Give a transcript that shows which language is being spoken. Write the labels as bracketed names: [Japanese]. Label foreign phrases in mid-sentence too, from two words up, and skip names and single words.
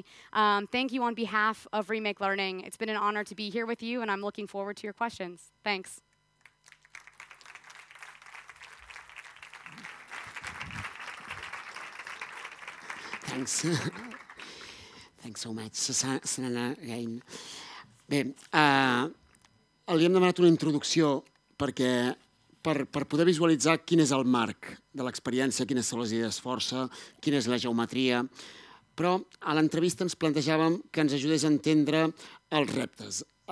[English] Thank you on behalf of Remake Learning. It's been an honor to be here with you, and I'm looking forward to your questions. Thanks. Thanks. Thanks so much, Sunanna again. [Catalan] Bé, li hem demanat una introducció perquè per poder visualitzar quin és el marc de l'experiència, quines són les idees força, quina és la geometria, però a l'entrevista ens plantejàvem que ens ajudés a entendre els reptes.